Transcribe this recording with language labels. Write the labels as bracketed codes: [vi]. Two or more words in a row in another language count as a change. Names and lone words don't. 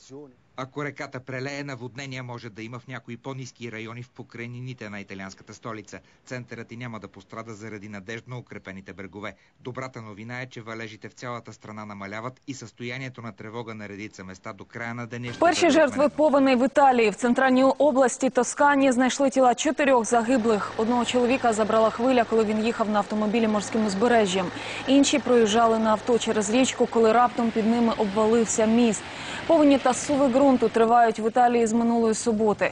[bg] Ако реката прелее, наводнения може да има в някои по-ниски райони в покрайнините на италианската столица. Центърът и няма да пострада заради надеждно укрепените брегове. Добрата новина е, че валежите в цялата страна намаляват и състоянието на тревога на редица места до края на деня. [uk] Перші жертви повені в Італії. В центральній області Тоскані знайшли тіла 4 загиблих. Одного чоловіка забрала хвиля, коли він їхав на автомобілі морським узбережжям. Інші проїжджали на авто через річку, коли раптом під ними обвалився міст. Повені та зсуви ґрунту тривають в Італії з минулої суботи.